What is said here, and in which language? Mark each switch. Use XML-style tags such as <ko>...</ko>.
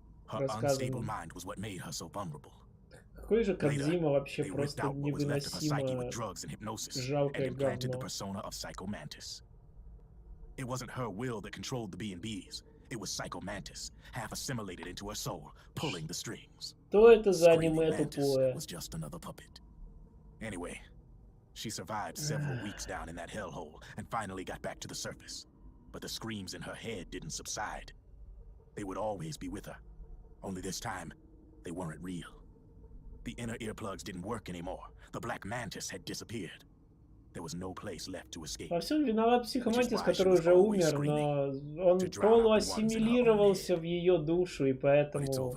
<en>Her unstable mind was what made her so vulnerable.</en> <ru>Какой же Кодзима вообще просто невыносимо жалкое говно.</ru> <en>It wasn't her will that controlled the B&Bs. It was Psycho Mantis, half assimilated into her soul, pulling the strings.</en> <ru>Что это за аниме тупое?</ru> <en>Was just another puppet. Anyway, she survived several weeks down in that hellhole and finally got back to the surface. But the screams in her head didn't subside. They would always be with her. Only this time, they weren't real. The inner earplugs didn't work anymore. The black mantis had disappeared. There was no place left to escape.</en> <ru>Во всем виноват психомантис, который уже умер, но он полуассимилировался в ее душу, и поэтому...</ru>